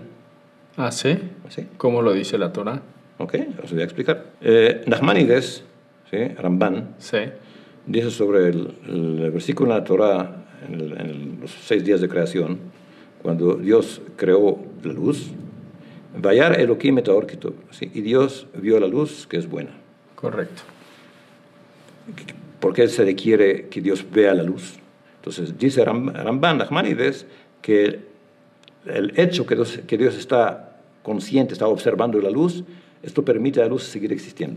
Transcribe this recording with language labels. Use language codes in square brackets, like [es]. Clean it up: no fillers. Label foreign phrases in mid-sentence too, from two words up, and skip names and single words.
[es] ¿Ah, sí? ¿Sí? ¿Cómo lo dice la Torah? Ok, os voy a explicar. Nachmanides, ¿sí?, Ramban, sí, dice sobre el versículo en la Torah, en los 6 días de creación, cuando Dios creó la luz, [he] וירא אלהים את האור כי טוב, [es] ¿sí?, y Dios vio la luz que es buena. Correcto. ¿Por qué se requiere que Dios vea la luz? Entonces, dice Ramban Nachmanides que el hecho que Dios está consciente, está observando la luz, Esto permite a la luz seguir existiendo.